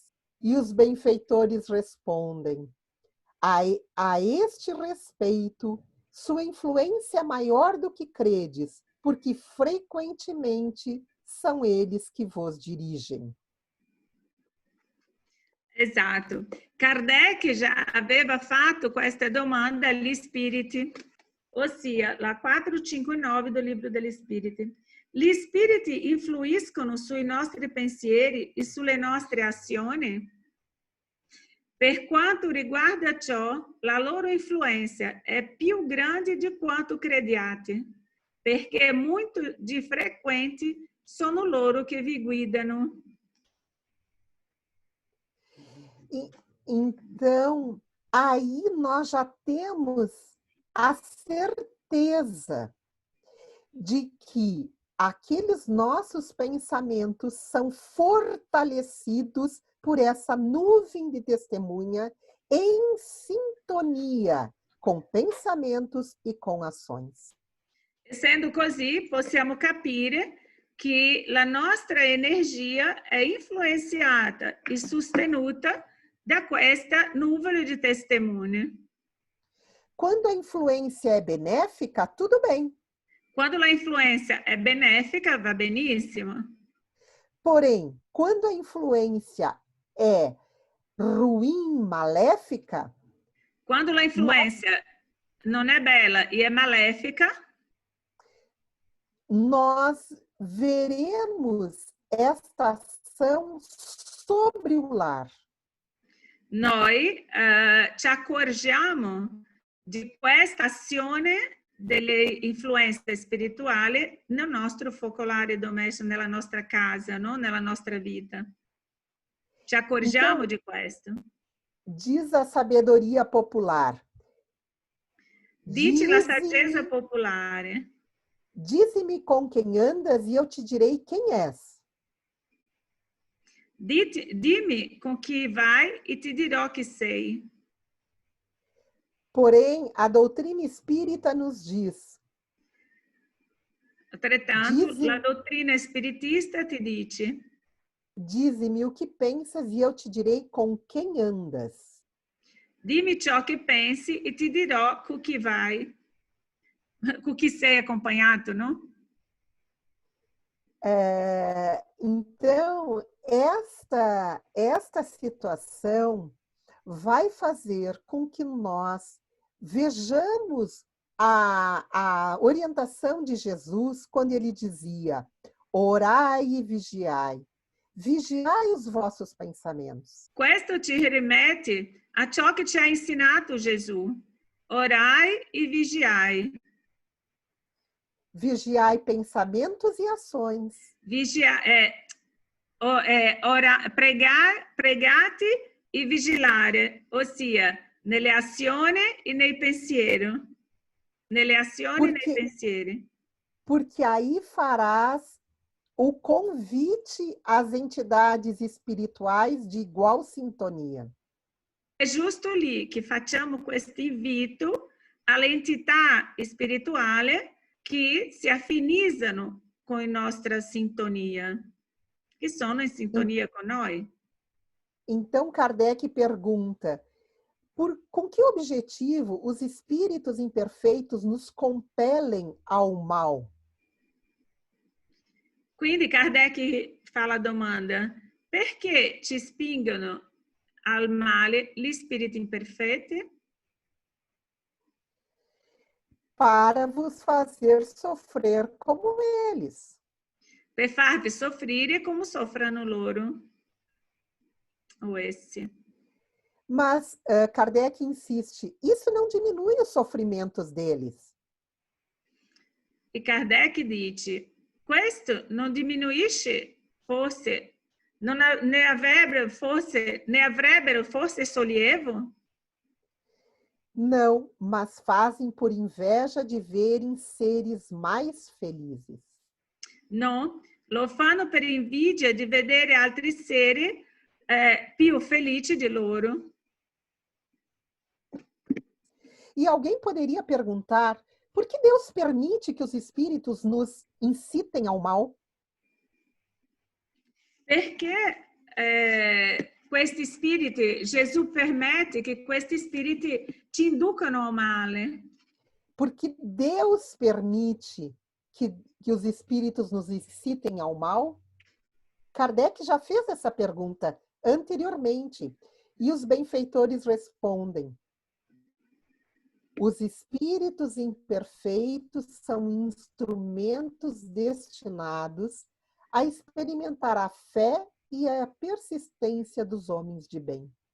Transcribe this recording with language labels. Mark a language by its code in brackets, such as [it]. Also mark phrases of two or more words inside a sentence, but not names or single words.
[pt] E os benfeitores respondem: a este respeito, sua influência é maior do que credes, porque frequentemente são eles que vos dirigem. [it] Esatto. Kardec já aveva fatto questa domanda agli spiriti, ossia la 459 do Livro degli Spiriti. Gli spiriti influiscono sui nostri pensieri e sulle nostre azioni? Per quanto riguarda ciò, la loro influenza è più grande di quanto crediate, perché muito di frequente sono loro che vi guidano. [pt] Então, aí nós já temos a certeza de que aqueles nossos pensamentos são fortalecidos por essa nuvem de testemunha em sintonia com pensamentos e com ações. [it] Essendo così, possiamo capire che la nostra energia è influenzata e sostenuta da questa nuvole di testimoni. [pt] Quando a influência é benéfica, tudo bem. Quando a influência é benéfica, [it] va benissimo. [pt] Porém, quando a influência é ruim, maléfica... Quando a influência não é bela e é maléfica, nós veremos esta ação sobre o lar. [it] Noi ci accorgiamo di questa azione delle influenze spirituali nel nostro focolare domestico, nella nostra casa, no? Nella nostra vita. Ci accorgiamo di questo. [pt] Diz a sabedoria popular. [it] Dice la saggezza popolare. [pt] Dize-me com quem andas e eu te direi quem és. [it] Dimmi con chi vai e ti dirò chi sei. [pt] Porém, a doutrina espírita nos diz. [it] Altrettanto, la dottrina spiritista ti dice. [pt] Dize-me o que pensas e eu te direi com quem andas. [it] Dimmi ciò che pensi e ti dirò con chi vai. Com chi sei acompanhato, não? [pt] Então, esta situação vai fazer com que nós vejamos a orientação de Jesus quando ele dizia: orai e vigiai. Vigiai os vossos pensamentos. [it] Questo ci rimette a ciò che ci ha insegnato Gesù. [pt] Orai e vigiai. Vigiai pensamentos e ações. [it] Pregate e vigilare, ossia nelle azioni e nei pensieri. Nelle azioni e nei pensieri. [pt] Porque aí farás o convite às entidades espirituais de igual sintonia. [it] É justo lì che facciamo questo invito alle entità spirituali che si affinizzano con la nostra sintonia, que sono [pt] em sintonia com nós. Então, Kardec pergunta, com que objetivo os espíritos imperfeitos nos compelem ao mal? [it] Quindi Kardec fa la domanda: perché ci spingono al male gli spiriti imperfetti? [pt] Para vos fazer sofrer como eles. [it] Per farvi soffrire come soffrono loro, o essi. [pt] Mas Kardec insiste, isso não diminui os sofrimentos deles. [it] E Kardec dice: questo non diminuisce forse, ne avrebbero forse sollievo? [pt] Não, mas fazem por inveja de verem seres mais felizes. [it] No, lo fanno per invidia di vedere altri seri più felici di loro. [pt] E alguém poderia perguntar, por que Deus permite que os espíritos nos incitem ao mal? [it] Perché questi spiriti, Gesù permette che questi spiriti ci inducano ao male? [pt] Porque Deus permite que os espíritos nos incitem ao mal? Kardec já fez essa pergunta anteriormente e os benfeitores respondem: os espíritos imperfeitos são instrumentos destinados a experimentar a fé e a persistência dos homens de bem.